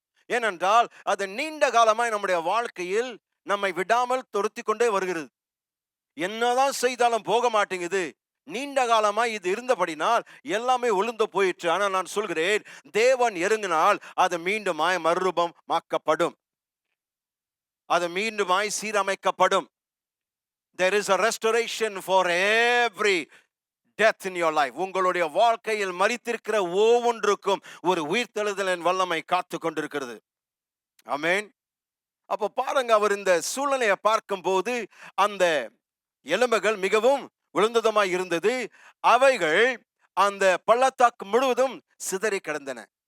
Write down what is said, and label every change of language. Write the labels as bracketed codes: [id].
[ta] ஏனென்றால் அது நீண்ட காலமாய் நம்முடைய வாழ்க்கையில் நம்மை விடாமல் துரத்தி கொண்டே வருகிறது. என்னதான் செய்தாலும் போக மாட்டேங்குது. நீண்ட காலமாய் இது இருந்தபடினால் எல்லாமே உளுந்து போயிற்று. ஆனால் நான் சொல்கிறேன், தேவன் இறங்கினால் அது மீண்டுமாய் மறுரூபமாக்கப்படும், அது மீண்டுமாய் சீரமைக்கப்படும். [en] There is a restoration for every death in your life. [ta] உங்களுடைய வாழ்க்கையில் மரித்திருக்கிற ஒவ்வொன்றுக்கும் ஒரு உயிர்த்தெழுதலின் வல்லமை காத்து கொண்டிருக்கிறது. ஆமென். அப்போ பாருங்க, அவர் இந்த சூழ்நிலையை பார்க்கும்போது அந்த எலும்புகள் மிகவும் விழுந்ததுமாய் இருந்தது. அவைகள் அந்த பள்ளத்தாக்கு முழுவதும் சிதறி கிடந்தன.